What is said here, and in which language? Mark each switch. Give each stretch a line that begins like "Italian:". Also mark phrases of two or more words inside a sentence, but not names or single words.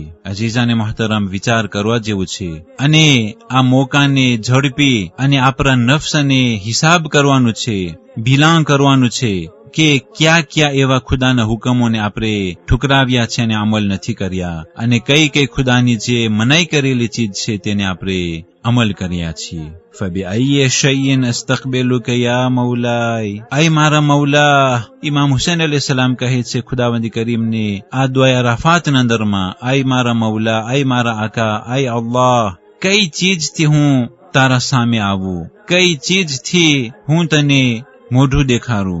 Urdu: عزیزانِ محترم,
Gujarati: વિચાર કરવા જેવું છે અને આ મોકાને ઝડપી અને આપણા નફ્સને હિસાબ કરવાનું છે, ભીલાણ કરવાનું છે કે ક્યાં ક્યાં એવા ખુદાના હુકમોને આપણે ઠુકરાવ્યા છે અને અમલ નથી કર્યા અને કઈ કઈ ખુદાની જે મનાઈ કરેલી ચીજ છે તેને આપણે અમલ કર્યા છીએ.
Arabic: فبأي شيء استقبلك يا مولاي
Gujarati: અય મારા મૌલા. ઇમામ હુસૈન
Arabic: عليه السلام
Gujarati: કહે છે ખુદાવંદ કરીમને આ દુઆ અરફાતના અંદરમાં, આય મારા મૌલા, આય મારા આકા, આય અલ્લાહ, કઈ ચીજથી હું તારા સામે આવું, કઈ ચીજથી હું તને મોઢું દેખાડું?